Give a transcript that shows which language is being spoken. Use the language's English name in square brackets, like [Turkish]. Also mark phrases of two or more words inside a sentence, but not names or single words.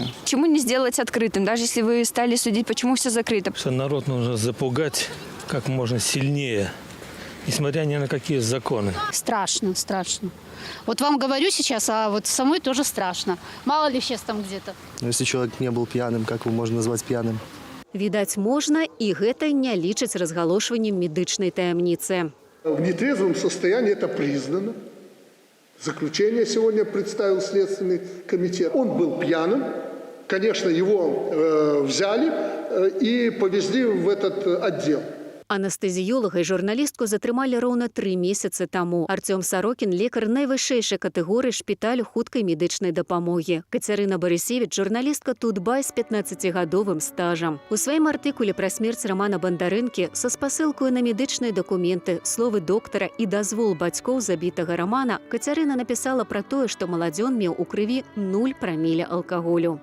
[Russian] Почему не сделать открытым? Даже если вы стали судить, почему все закрыто? Народ нужно запугать как можно сильнее, несмотря ни на какие законы. Страшно, страшно. Вот вам говорю сейчас, а вот самой тоже страшно. Мало ли сейчас там где-то. Если человек не был пьяным, как его можно назвать пьяным? [Belarusian] Відаць, можна, і гэта не лічаць разгалошваннем медычнай таямніцы. [Russian] В нетрезвом состоянии это признано. Заключение сегодня представил Следственный комитет. Он был пьяным. Конечно, его взяли и повезли в этот отдел. [Belarusian] Анестезіёлага і журналістку затрымалі роўна 3 месяцы таму. Артём Сарокін – лекар найвышэйшай катэгорыі шпіталю хуткай медычнай дапамогі. Кацярына Барысевіч – журналістка Тутбай з 15-гадовым стажам. У сваім артыкуле пра смерць Рамана Бандарэнкі са спасылкаю на медычныя дакументы, словы доктара і дазвол бацькоў забітага Рамана Кацярына напісала пра тое, што маладзён меў у крыві 0 праміля алкаголю.